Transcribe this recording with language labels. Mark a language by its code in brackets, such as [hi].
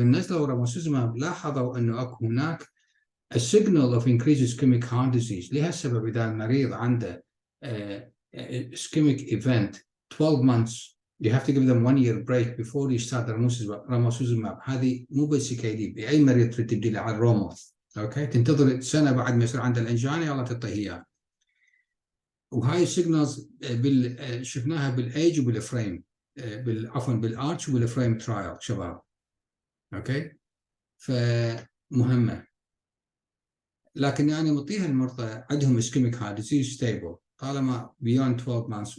[ar] الناس لو رموسيزماب لاحظوا انه اكو هناك [en] a signal of increased ischemic heart disease. [ar] لها سبب. اذا المريض عنده [en] ischemic event 12 months you have to give them 1 year break before you start romosozumab. [ar] هذه مو بس كي دي، اي مريض تريد تبديله على الرومو، اوكي، تنتظر سنه بعد ما يصير عنده الانجينا يلا تعطيه اياه. وهاي السيجنالز شفناها بالايج وبالفريم، عفوا بالارتش وبالفريم ترايل شباب، اوكي، فمهمه. لكن يعني مطيها المرضى عندهم [en] ischemic heart disease stable طالما beyond 12 months.